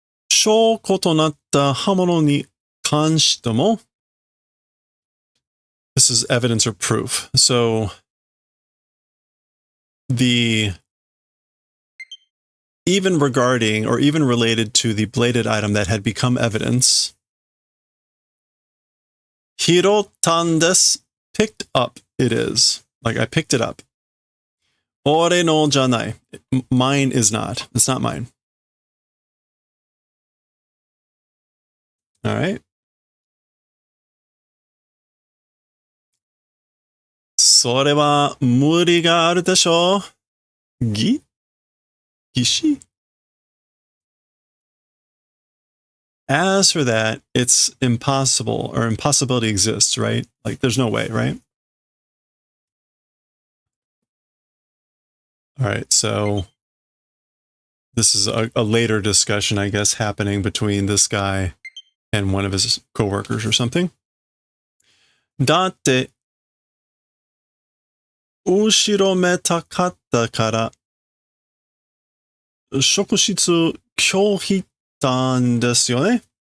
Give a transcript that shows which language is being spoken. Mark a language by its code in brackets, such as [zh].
[ja] 証拠となった刃物に関しても [en] This is evidence or proof. So the even regarding or even related to the bladed item that had become evidence, [ja] hirotan desu, [en] picked up it is. Like I picked it up. [ja] Ore no janai. [en] Mine is not. It's not mine. All right. [ja] それは無理があるでしょう。 [en] 義士 As for that, it's impossible or impossibility exists, right? Like there's no way, right? All right, so this is a later discussion, I guess, happening between this guy and one of his coworkers or something. [ja] だって後ろめたかったから職質拒否したんですよね。